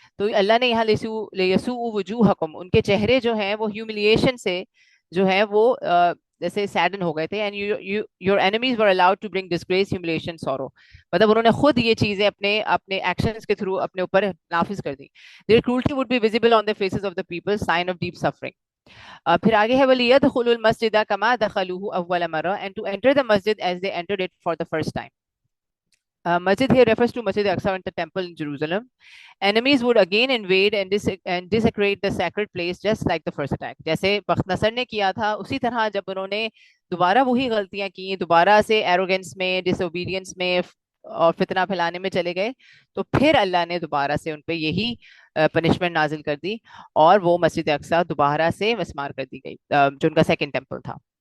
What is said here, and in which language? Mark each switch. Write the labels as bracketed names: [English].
[Urdu] تو اللہ نے یہاں [Arabic] لیسوء وجوہکم, [Urdu] ان کے چہرے جو ہیں وہ ہیوملیشن سے جو ہے وہ جیسے سیڈن ہو گئے تھے. [English] And your enemies were allowed to bring disgrace, humiliation, sorrow. [Urdu] مطلب انہوں نے خود یہ چیزیں اپنے ایکشنز کے تھرو اپنے اوپر نافذ کر دی. [English] Their cruelty would be visible on the faces of the people, sign of deep suffering. پھر آگے ہے [Arabic] وَلِيَدْخُلُوا الْمَسْجِدَ كَمَا دَخَلُوهُ أَوَّلَ مَرَّةٍ, [English] and to enter the masjid as they entered it for the first time. Masjid here refers to Masjid Aqsa and the temple in Jerusalem. Enemies would again invade and desecrate the sacred place just like the first attack. [Urdu] جیسے بخت نصر نے کیا تھا اسی طرح جب انہوں نے دوبارہ وہی غلطیاں کی, دوبارہ سے ایروگنس میں, ڈس اوبیڈینس میں اور فتنہ پھیلانے میں چلے گئے, تو پھر اللہ نے دوبارہ سے ان پہ یہی پنشمنٹ نازل کر دی, اور وہ مسجد اقصی دوبارہ سے مسمار کر دی گئی جو ان کا سیکنڈ ٹیمپل تھا.